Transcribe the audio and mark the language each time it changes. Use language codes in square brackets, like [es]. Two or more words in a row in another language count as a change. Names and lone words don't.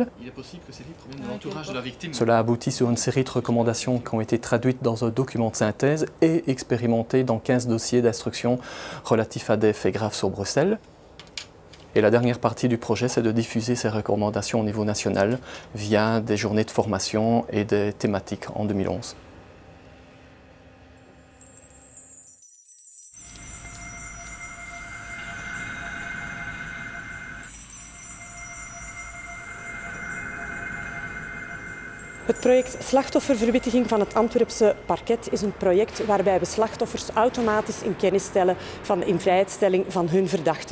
[fr] Il est possible que ces livres proviennent de l'entourage de la victime. Cela aboutit sur une série de recommandations qui ont été traduites dans un document de synthèse et expérimentées dans 15 dossiers d'instruction relatifs à des faits graves sur Bruxelles. Et la dernière partie du projet, c'est de diffuser ces recommandations au niveau national via des journées de formation et des thématiques en 2011. [nl] Het project Slachtofferverwittiging van het Antwerpse parket is een project waarbij we slachtoffers automatisch in kennis stellen van de invrijheidstelling van hun verdachte.